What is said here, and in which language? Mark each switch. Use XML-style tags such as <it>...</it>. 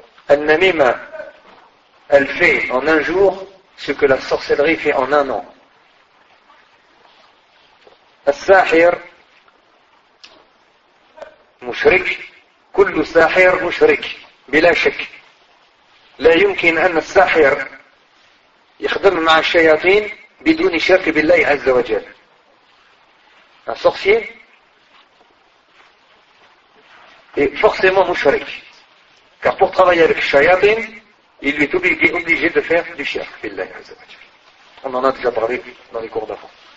<fr>النميمة elle fait en un jour ce que la sorcellerie fait en un an.</fr> <ar>الساحر مشرك كل ساحر مشرك بلا شك لا يمكن أن الساحر يخدم مع الشياطين بدون شرك بالله عز وجل.</ar> <fr>Un sorcier est forcément mouchrik. Car pour travailler avec shayatin, il est obligé de faire du shirk billahi عز وجل. On en a déjà parlé dans les cours d'avant.</fr>